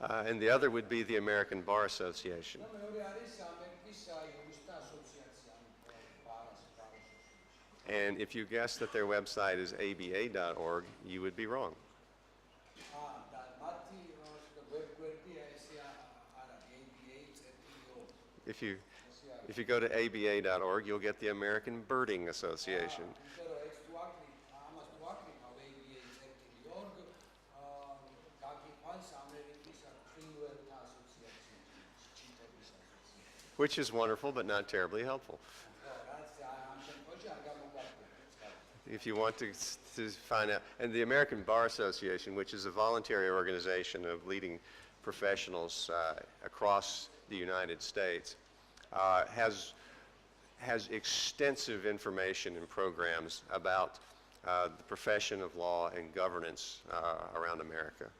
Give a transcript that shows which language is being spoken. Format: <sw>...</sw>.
<en>And the other would be the American Bar Association.</en> <ka>და მეორე არის ამერიკის იურისტთა ასოციაცია, ბარასოციაცია.</ka> <en>And if you guess that their website is aba.org, you would be wrong.</en> <ka>და მათი ვებგვერდი ესე არა ABA.org.</ka> <en>If you go to aba.org, you'll get the American Birding Association.</en> <ka>იმიტომ რომ ეს თუ ამას თუ აკრიფავ ABA.org, გაგიყვანს ამერიკის ფრინველთა ასოციაცია, ჩიტების ასოციაცია.</ka> <en>Which is wonderful, but not terribly helpful.</en> <ka>რაც ამ შემთხვევაში არ გამოგვარდება.</ka> <en>If you want to find out, and the American Bar Association, which is a voluntary organization of leading professionals across the United States, has extensive information and programs about the profession of law and governance around America.</en>